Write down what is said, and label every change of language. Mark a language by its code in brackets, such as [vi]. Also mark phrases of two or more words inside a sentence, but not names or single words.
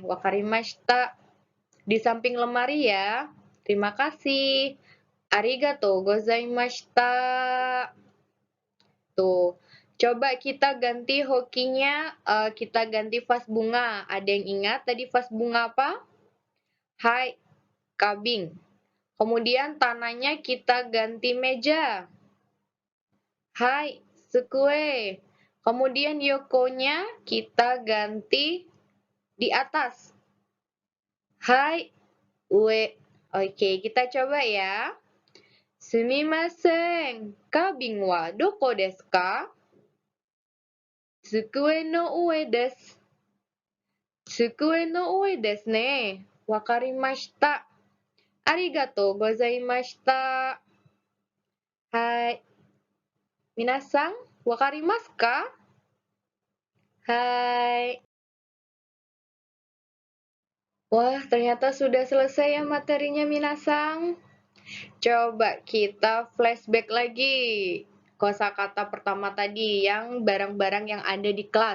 [ja] Wakarimashita. [id] Di samping lemari ya. Terima kasih. [ja] ありがとうございました. [id] Tuh. Coba kita ganti hokinya, kita ganti vas bunga. Ada yang ingat tadi vas bunga apa? Hai, kabing. Kemudian tanahnya kita ganti meja. Hai, sukue. Kemudian yokonya kita ganti di atas. Hai, ue. Oke, kita coba ya. [ja] すみません、花瓶はどこですか? 机の上です。机の上ですね. 分かりました。ありがとうございました. はい。皆さん、分かりますか? Hai. [id] Wah, ternyata sudah selesai ya materinya minasang. Coba kita flashback lagi. Kosakata pertama tadi yang barang-barang yang ada di kelas.